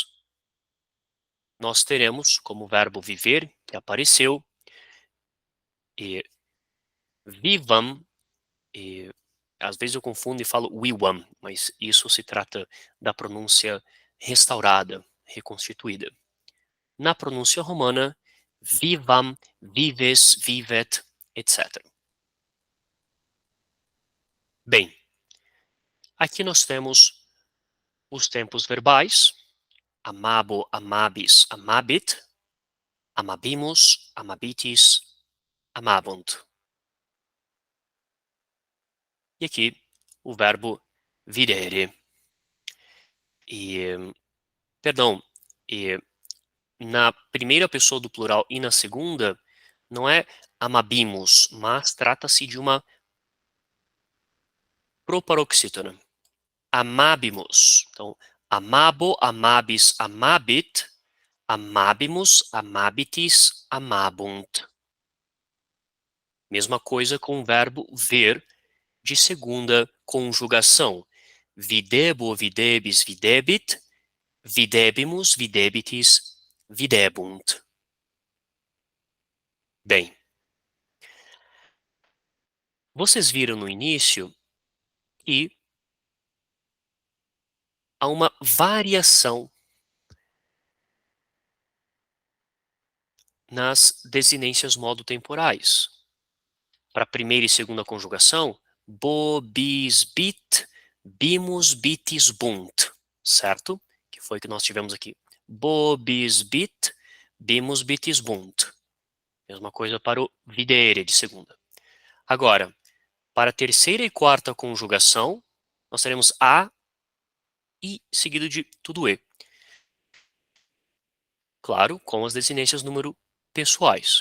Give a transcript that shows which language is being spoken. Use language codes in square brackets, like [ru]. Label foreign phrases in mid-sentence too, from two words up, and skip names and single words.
[pt] Nós teremos como verbo viver, que apareceu, e vivam, e às vezes eu confundo e falo vivam, mas isso se trata da pronúncia restaurada, reconstituída. Na pronúncia romana, [la] vivam, vives, vivet, [pt] etc. Bem, aqui nós temos os tempos verbais, [la] amabo, amabis, amabit, amabimus, amabitis, amabunt. [pt] E aqui o verbo videre. Perdão, e na primeira pessoa do plural e na segunda, não é amabimos, mas trata-se de uma proparoxítona. [la] Amabimus. [pt] Então, [la] amabo, amabis, amabit, amabimus, amabitis, amabunt. [pt] Mesma coisa com o verbo ver de segunda conjugação. [la] Videbo, videbis, videbit, videbimus, videbitis, videbunt. [pt] Bem, vocês viram no início que há uma variação nas desinências modo-temporais. Para a primeira e segunda conjugação, [la] bo, bis, bit, bimus, bitis, bunt, [pt] certo? Que foi que nós tivemos aqui. [la] Bo, bis, bit, bimus, bitis, bunt. [pt] Mesma coisa para o videre de segunda. Agora, para a terceira e quarta conjugação, nós teremos a e seguido de tudo e. Claro, com as desinências número pessoais.